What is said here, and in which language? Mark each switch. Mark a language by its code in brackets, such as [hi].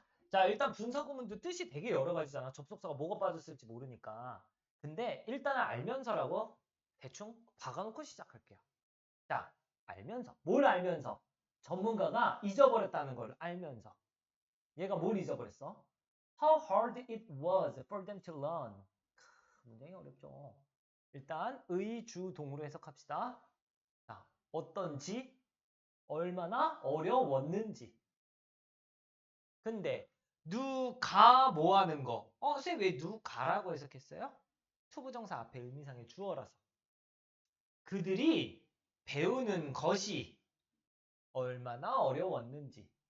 [ko] 자, 일단 분사구문도 뜻이 되게 여러 가지잖아. 접속사가 뭐가 빠졌을지 모르니까. 근데 일단은 알면서라고 대충 박아놓고 시작할게요. 자, 알면서. 뭘 알면서? 전문가가 잊어버렸다는 걸 알면서. 얘가 뭘 잊어버렸어? [en] How hard it was for them to learn. [ko] 굉장히 어렵죠. 일단 의주동으로 해석합시다. 자, 어떤지, 얼마나 어려웠는지. 근데 누가 뭐 하는 거? 쌤 왜 누가라고 해석했어요? 투부정사 앞에 의미상의 주어라서. 그들이 배우는 것이 얼마나 어려웠는지.